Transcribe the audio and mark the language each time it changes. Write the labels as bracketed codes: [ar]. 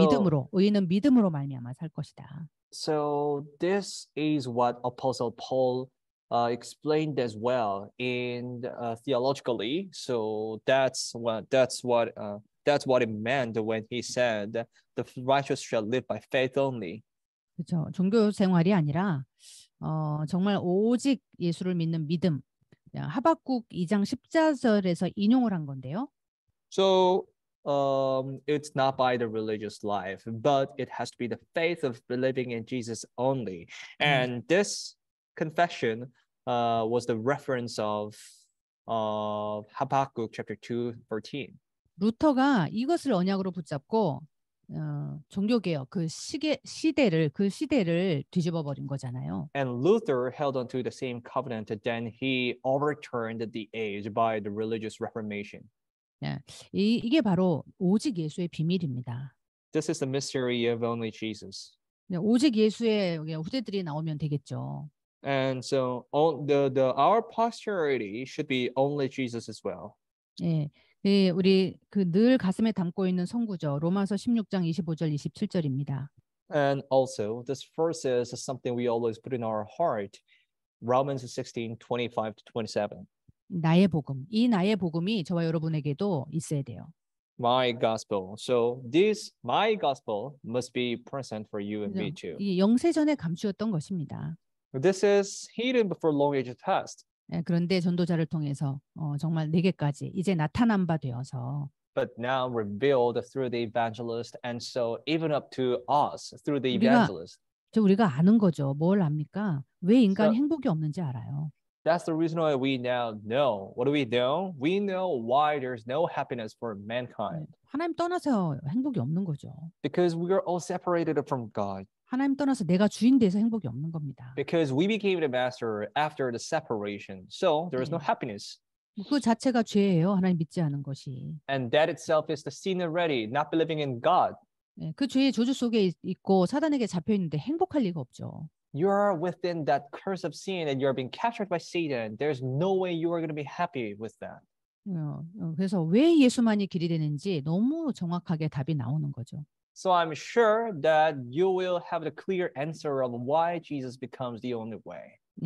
[ko] 믿음으로 의인은 믿음으로 말미암아 살 것이다. [en] So this is what Apostle Paul explained as well in theologically. So that's what it meant when he said, "The righteous shall live by faith only." [ko] 그렇죠. 종교 생활이 아니라 정말 오직 예수를 믿는 믿음. 하박국 2장 14절에서 인용을 한 건데요. [en] So it's not by the religious life, but it has to be the faith of believing in Jesus only. And this confession was the reference of Habakkuk chapter 2:13. [ko] 루터가 이것을 언약으로 붙잡고 종교개혁 그 시대를 뒤집어 버린 거잖아요. [en] And Luther held on to the same covenant, then he overturned the age by the religious reformation. [ko] 이게 바로 오직 예수의 비밀입니다. [en] This is the mystery of only Jesus. [ko] 오직 예수의 후대들이 나오면 되겠죠. [en] And so our posterity should be only Jesus as well. [ko] 예, 우리 늘 가슴에 담고 있는 선구죠. 로마서 16장 25절 27절입니다. [en] And also, this verse is something we always put in our heart. Romans 16:25-27. [ko] 나의 복음. 이 나의 복음이 저와 여러분에게도 있어야 돼요. [en] My gospel. So my gospel must be present for you and me too. [ko] 이 영세전에 감추었던 것입니다. [en] This is hidden before long ages past. [ko] 그런데 전도자를 통해서 정말 내게까지 이제 나타난 바 되어서 [en] But now revealed through the evangelist, and so even up to us through the [ko] 우리가- [en] evangelist. [ko] 우리가 아는 거죠. 뭘 압니까? 왜 인간이 [en] So- [ko] 행복이 없는지 알아요. [en] That's the reason why we now know. What do we know? We know why there's no happiness for mankind. [ko] 하나님 떠나서 행복이 없는 거죠. [en] Because we are all separated from God. [ko] 하나님 떠나서 내가 주인 돼서 행복이 없는 겁니다. [en] Because we became the master after the separation. So there is no [ko] 네. [en] happiness. [ko] 그 자체가 죄예요. 하나님 믿지 않은 것이. [en] And that itself is the sin already, not believing in God. [ko] 그 죄의 저주 속에 있고 사단에게 잡혀 있는데 행복할 리가 없죠. [en] You are within that curse of sin and you're being captured by Satan. There's no way you are going to be happy with that. [ko] 그래서 왜 예수만이 길이 되는지 너무 정확하게 답이 나오는 거죠. [en] So I'm sure that you will have the clear answer of why Jesus becomes the only way.